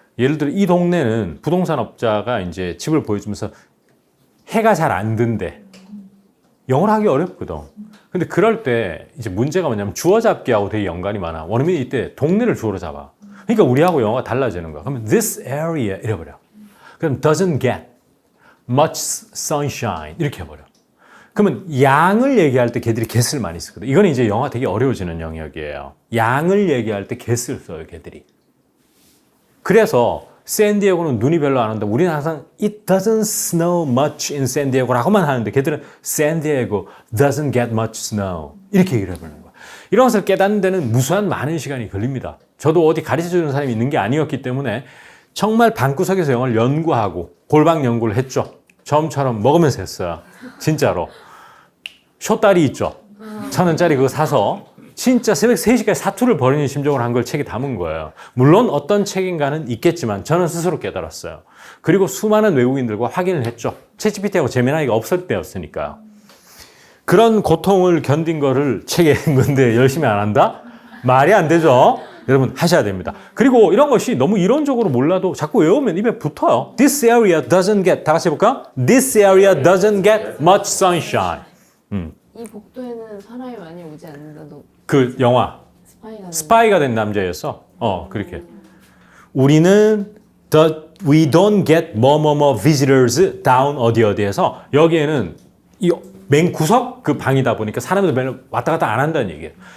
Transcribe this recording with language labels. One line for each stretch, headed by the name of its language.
Korean: 예를 들어 이 동네는 부동산 업자가 이제 집을 보여주면서 해가 잘 안 든대. 영어로 하기 어렵거든. 근데 그럴 때 이제 문제가 뭐냐면 주어 잡기하고 되게 연관이 많아. 원어민이 이때 동네를 주어로 잡아. 그러니까 우리하고 영어가 달라지는 거야. 그러면
English: this area
Korean: 이래버려.
English: 그럼 doesn't get much sunshine
Korean: 이렇게 해버려. 그러면 양을 얘기할 때 걔들이 get을 많이 쓰거든. 이건 이제 영어가 되게 어려워지는 영역이에요. 양을 얘기할 때 get을 써요, 걔들이. 그래서 샌디에고는 눈이 별로 안 온다.
English: 우리는 항상 it doesn't snow much in San Diego
Korean: 라고만 하는데 걔들은
English: San Diego doesn't get much snow
Korean: 이렇게 얘기를 해버리는 거야. 이런 것을 깨닫는 데는 무수한 많은 시간이 걸립니다. 저도 어디 가르쳐주는 사람이 있는 게 아니었기 때문에 정말 방구석에서 영어를 연구하고 골방 연구를 했죠. 처음처럼 먹으면서 했어요. 진짜로. 쇼다리 있죠. 1,000원짜리 그거 사서 진짜 새벽 3시까지 사투를 벌이는 심정으로 한 걸 책에 담은 거예요. 물론 어떤 책인가는 있겠지만 저는 스스로 깨달았어요. 그리고 수많은 외국인들과 확인을 했죠. 챗GPT하고 제미나이가 없을 때였으니까요. 그런 고통을 견딘 거를 책에 한 건데 열심히 안 한다? 말이 안 되죠. 여러분 하셔야 됩니다. 그리고 이런 것이 너무 이론적으로 몰라도 자꾸 외우면 입에 붙어요.
English: This area doesn't get,
Korean: 다 같이 해볼까?
English: This area doesn't get much sunshine.
Korean: 이 복도에는 사람이 많이 오지 않는다도 그 영화 스파이가 된 남자였어. 그렇게. 우리는
English: we don't get
Korean: 뭐뭐뭐 visitors down 어디에서 여기에는 이 맨 구석 그 방이다 보니까 사람들 맨날 왔다 갔다 안 한다는 얘기예요.